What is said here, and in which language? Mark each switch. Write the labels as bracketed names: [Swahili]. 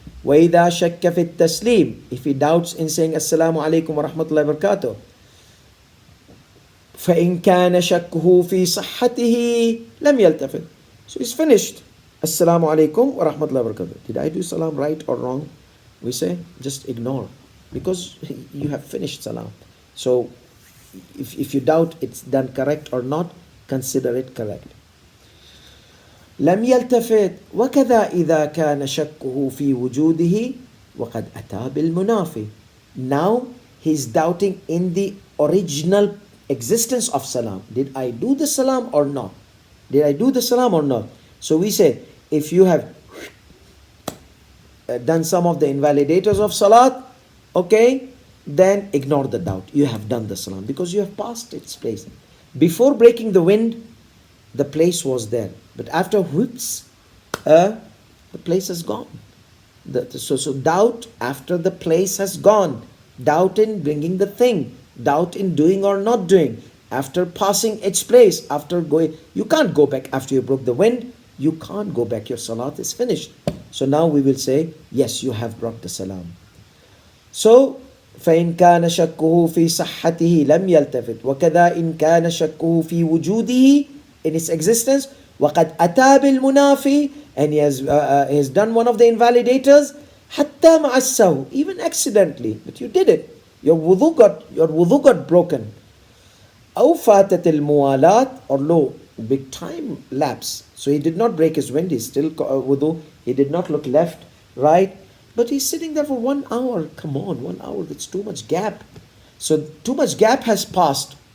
[Arabic] وَإِذَا شَكَّ فِي التَّسْلِيمِ, [English] if he doubts in saying Assalamu alaikum wa rahmatullahi wa barakatuh, [Arabic] فَإِنْ كَانَ شَكُّهُ فِي صَحَّتِهِ لَمْ يَلْتَفِتْ. [English] So he's finished. Assalamu alaikum wa rahmatullahi wa barakatuh. Did I do salam right or wrong? We say, just ignore, because you have finished salam. So if you doubt it's done correct or not, consider it correct. [Arabic] لم يلتفت وكذا إذا كان شكه في وجوده وقد أتى بالمنافي. [English] Now he's doubting in the original existence of salam. Did I do the salam or not? Did I do the salam or not? So we say, if you have done some of the invalidators of salat, okay, then ignore the doubt. You have done the salam because you have passed its place. Before breaking the wind, the place was there. But after whoops, the place has gone. So doubt after the place has gone. Doubt in bringing the thing. Doubt in doing or not doing. After passing its place, after going, you can't go back after you broke the wind. You can't go back. Your salat is finished. So now we will say, yes, you have brought the salam. So, [Arabic] فإن كان شكه في صحته لم يلتفت وكذا إن كان شكه في وجوده, [English] in its existence, [Arabic] وقد أتى بالمنافي, [English] and he has done one of the invalidators, [Arabic] حتى مع السهو, [English] even accidentally, but you did it. Your wudu got broken. [Arabic] أو فاتت الموالاة, [English] or low, big time lapse. So he did not break his wind, he's still wudu, he did not look left, right, but he's sitting there for 1 hour. Come on, 1 hour, that's too much gap. So too much gap has passed.